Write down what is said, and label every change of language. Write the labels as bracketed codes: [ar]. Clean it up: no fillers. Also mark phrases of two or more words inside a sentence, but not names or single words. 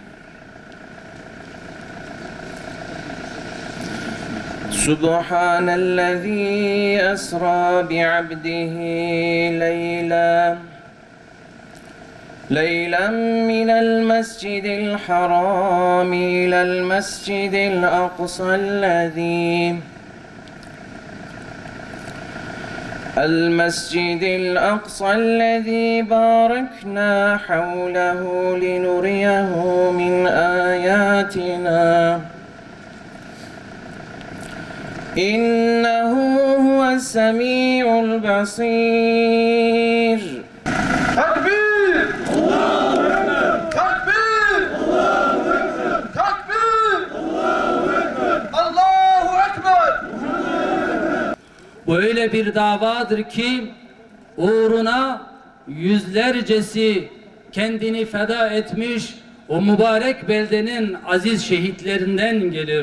[ar] سبحان الذي أسرى بعبده ليلا من المسجد الحرام إلى المسجد الأقصى الذي المسجد الأقصى الذي باركنا حوله لنريه من آياتنا إنه هو السميع البصير. تكبير! الله أكبر! تكبير! الله أكبر! تكبير! الله أكبر! الله أكبر! [tr] Böyle bir davadır ki uğruna yüzlercesi kendini feda etmiş o mübarek beldenin aziz şehitlerinden gelir.